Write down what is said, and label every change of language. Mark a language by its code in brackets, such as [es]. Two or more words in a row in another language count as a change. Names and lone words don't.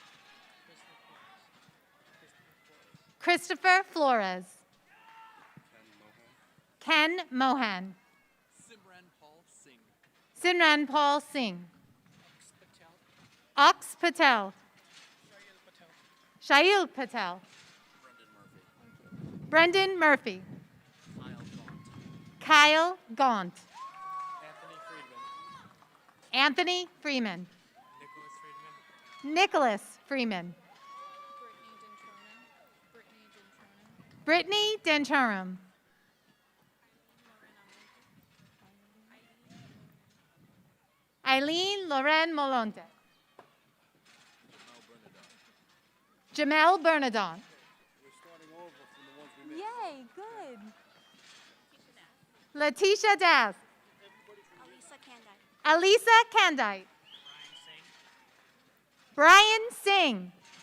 [en] Christopher Flores. Ken Mohan. Simran Paul Singh. Simran Paul Singh. Ox Patel. Shail Patel. Brendan Murphy. Kyle Gaunt. Anthony Freeman. Nicholas Freeman. Brittany Denturum. Eileen Loren Molonte. Jamel Bernadon. Yay, good. Letitia Das. Alisa Kandai. Alisa Kandite. Brian Singh.